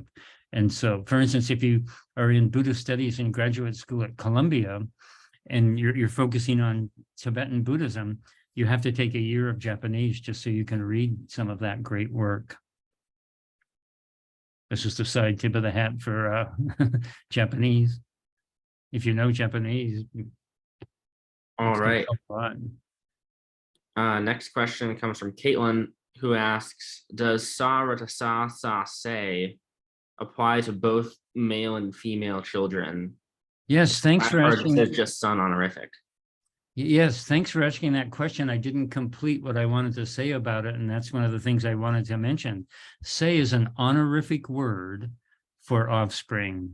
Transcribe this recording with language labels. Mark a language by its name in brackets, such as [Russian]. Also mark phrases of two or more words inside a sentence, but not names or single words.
[English] And so, for instance, if you are in Buddhist studies in graduate school at Columbia, and you're focusing on Tibetan Buddhism, you have to take a year of Japanese just so you can read some of that great work. That's just a side tip of the hat for Japanese. If you know Japanese. All right. Next question comes from Caitlin, who asks, does sa rata sa sa say apply to both male and female children? Yes, thanks for asking. It says just son honorific. Yes, thanks for asking that question. I didn't complete what I wanted to say about it, and that's one of the things I wanted to mention. Say is an honorific word for offspring.